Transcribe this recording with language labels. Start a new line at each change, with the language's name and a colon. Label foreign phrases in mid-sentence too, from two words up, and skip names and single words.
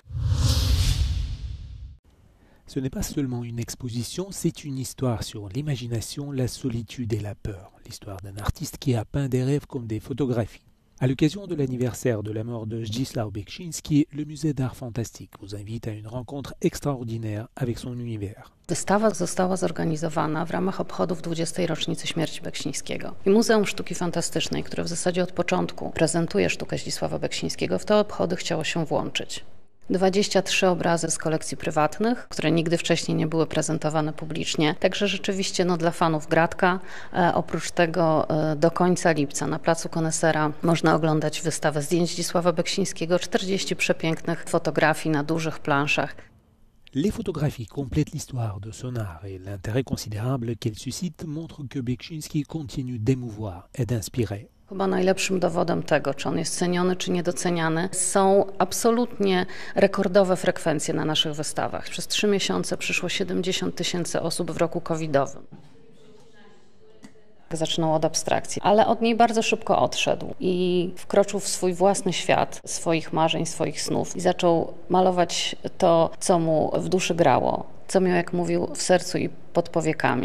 French: Ce n'est pas seulement une exposition, c'est une histoire sur l'imagination, la solitude et la peur. L'histoire d'un artiste qui a peint des rêves comme des photographies. À l'occasion de l'anniversaire de la mort de Zdzisław Beksiński, le musée d'art fantastique vous invite à une rencontre extraordinaire avec son univers.
Polish: Wystawa została zorganizowana w ramach obchodów 20. rocznicy śmierci Beksińskiego. I Muzeum Sztuki Fantastycznej, które w zasadzie od początku prezentuje sztukę Zdzisława Beksińskiego, w te obchody chciało się włączyć. 23 obrazy z kolekcji prywatnych, które nigdy wcześniej nie były prezentowane publicznie. Także rzeczywiście dla fanów gratka. Oprócz tego do końca lipca na Placu Konesera można oglądać wystawę zdjęć Zdzisława Beksińskiego, 40 przepięknych fotografii na dużych planszach.
French: Les photographies complètent l'histoire de son art et l'intérêt considérable qu'elle suscite montrent que Beksiński continue d'émouvoir et d'inspirer.
Polish: Chyba najlepszym dowodem tego, czy on jest ceniony, czy niedoceniany, są absolutnie rekordowe frekwencje na naszych wystawach. Przez 3 miesiące przyszło 70 000 osób w roku covidowym. Zaczynał od abstrakcji, ale od niej bardzo szybko odszedł i wkroczył w swój własny świat swoich marzeń, swoich snów i zaczął malować to, co mu w duszy grało, co miał, jak mówił, w sercu i pod powiekami.